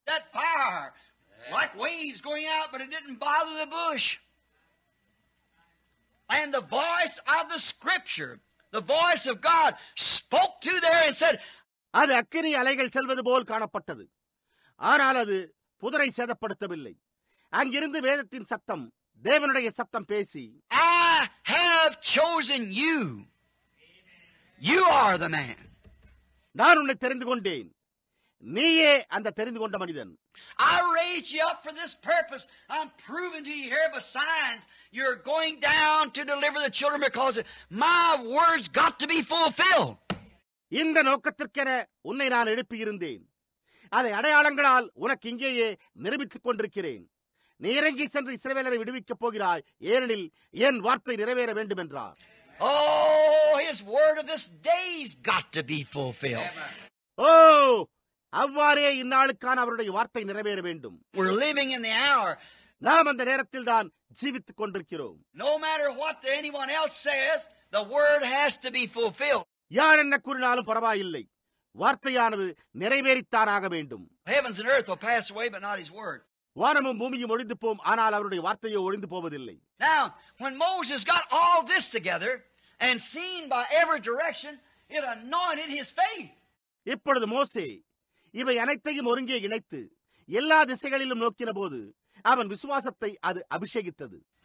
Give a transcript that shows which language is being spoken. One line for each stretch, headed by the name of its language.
English: That fire, like waves going out, but it didn't bother the bush. And the voice of the Scripture, the voice of God, spoke to there and said,
Tamil: அது அக்கினி அலைகள் செல்வது போல் காணப்பட்டது. ஆனால் அது புதரை சேதப்படுத்தவில்லை. அங்கிருந்து வேதத்தின் சத்தம், தேவனுடைய சத்தம் பேசி,
English: I have chosen you. You are the man.
Tamil: நான் உன்னை தெரிந்து கொண்டேன். நீயே அந்த தெரிந்து கொண்ட மனிதன்.
English: I raised you up for this purpose. I'm proving to you here by signs you're going down to deliver the children because my words got to be fulfilled.
Tamil: இந்த நோக்கத்திற்கென உன்னை நான் எழுப்பியிருந்தேன். அதை அடையாளங்களால் உனக்கு இங்கேயே நிரூபித்துக் கொண்டிருக்கிறேன். நீ இறங்கி சென்று இஸ்ரவேலரை விடுவிக்கப் போகிறாய், ஏனெனில் என் வார்த்தை நிறைவேற வேண்டும் என்றார்.
English: Oh, his word of this day's got to be fulfilled.
Tamil: ஓ, அவ்வாறே இந்நாளுக்கான அவருடைய வார்த்தை நிறைவேற வேண்டும்.
English: We're living in the hour.
Tamil: நாம் அந்த நேரத்தில் தான் ஜீவித்துக் கொண்டிருக்கிறோம்.
English: No matter what anyone else says, the word has to be fulfilled.
Tamil: யார் என்ன கூறினாலும் பரவாயில்லை, வார்த்தையானது நிறைவேறித்தானாக வேண்டும்.
English: Heavens and earth will pass away, but not his word.
Tamil: வானமும் பூமியும் ஒழிந்து போம், ஆனால் அவருடைய வார்த்தையோ ஒழிந்து போவதில்லை.
English: Now, when Moses got all this together and seen by every direction, it anointed his faith.
Tamil: இப்பொழுது மோசே இவை அனைத்தையும் ஒருங்கே இணைத்து எல்லா திசைகளிலும் நோக்கின போது அவன் விசுவாசத்தை அது அபிஷேகித்தது.